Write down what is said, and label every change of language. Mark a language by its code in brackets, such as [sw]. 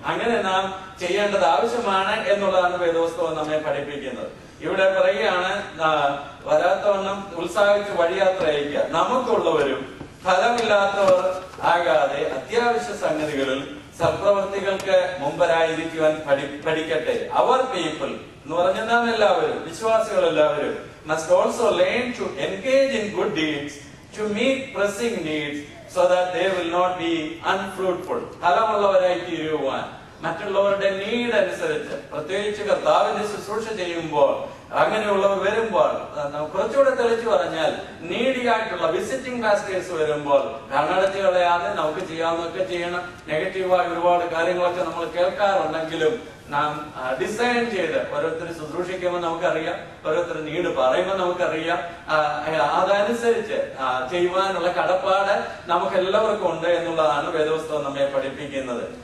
[ml] അങ്ങനെ നാം ചെയ്യേണ്ടത് ആവശ്യമാണ് എന്നുള്ളതാണ് വേദപുസ്തകം നമ്മെ പഠിപ്പിക്കുന്നത്. ഇവിടെ പറയുകയാണ്, വരാത്തവണ്ണം ഉത്സാഹിച്ച് വഴിയാത്ര അയക്കുക. നമുക്കുള്ളവരും ഫലമില്ലാത്തവർ ആകാതെ അത്യാവശ്യ സംഗതികളിൽ സൽപ്രവർത്തികൾക്ക് മുമ്പരായിരിക്കുവാൻ പഠിക്കട്ടെ. അവർ പീപ്പിൾ എന്ന് പറഞ്ഞാൽ നാം എല്ലാവരും, വിശ്വാസികൾ എല്ലാവരും, [en] must also learn to engage in good deeds, to meet pressing needs, so that they will not be unfruitful. [ml] ഫലമുള്ളവരായി തീരുവാൻ, മറ്റുള്ളവരുടെ നീഡ് അനുസരിച്ച്, പ്രത്യേകിച്ച് കർത്താവിന്റെ ശുശ്രൂഷ ചെയ്യുമ്പോൾ, അങ്ങനെയുള്ളവർ വരുമ്പോൾ, കുറച്ചുകൂടെ തെളിച്ചു പറഞ്ഞാൽ നീഡിയായിട്ടുള്ള വിസിറ്റിംഗ് പാസ്റ്റേഴ്സ് വരുമ്പോൾ കണ്ണടച്ച് കളയാതെ നമുക്ക് ചെയ്യാവുന്നതൊക്കെ ചെയ്യണം. നെഗറ്റീവായ ഒരുപാട് കാര്യങ്ങളൊക്കെ നമ്മൾ കേൾക്കാറുണ്ടെങ്കിലും നാം ഡിസൈൻ ചെയ്ത് ഓരോരുത്തർ ശുശ്രൂഷിക്കുമ്പോൾ നമുക്കറിയാം, ഓരോരുത്തർ നീട് പറയുമ്പോൾ നമുക്കറിയാം, അതനുസരിച്ച് ചെയ്യുവാനുള്ള കടപ്പാട് നമുക്ക് എല്ലാവർക്കും ഉണ്ട് എന്നുള്ളതാണ് വേദപുസ്തകം നമ്മെ പഠിപ്പിക്കുന്നത്.